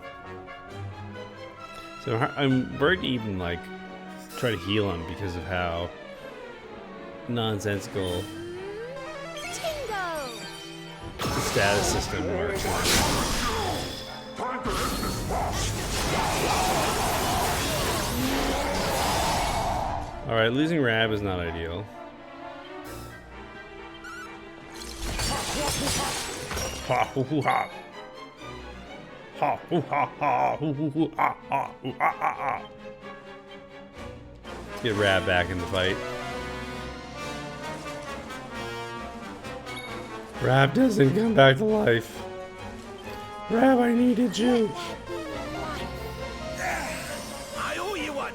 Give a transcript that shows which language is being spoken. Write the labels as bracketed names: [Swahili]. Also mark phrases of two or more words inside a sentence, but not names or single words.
[English] So I'm worried to even like try to heal him because of how nonsensical the status system works. Alright, losing Rab is not ideal. Ha hoo hoo ha. Ha hoo ha ha hoo hoo hoo ah ah ooh, ah ah ah. Let's get Rab back in the fight. Rab doesn't come back to life. Rab, I needed you. I owe you one.